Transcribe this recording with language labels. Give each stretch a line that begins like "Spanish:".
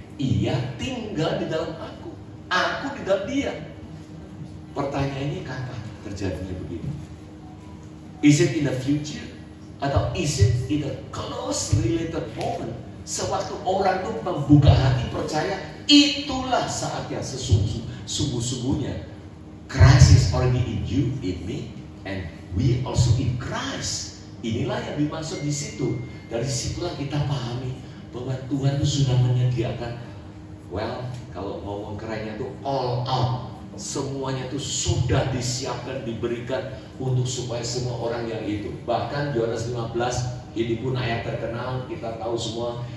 Indonesian: Ia tinggal di dalam aku di dalam dia. Pertanyaannya kapan terjadinya begini?
English: Is it in the future? Atau is it in a close related moment?
Indonesian: Sewaktu orang itu membuka hati percaya, itulah saatnya sesungguh-sungguhnya.
English: Christ is already in you, in me, and we also in Christ.
Indonesian: Inilah yang dimaksud di situ. Dari situlah kita pahami bahwa Tuhan itu sudah menyediakan, well, kalau ngomong kerennya itu
English: all out.
Indonesian: Semuanya itu sudah disiapkan, diberikan untuk supaya semua orang yang itu. Bahkan Yohanes 15, ini pun ayat terkenal, kita tahu semua.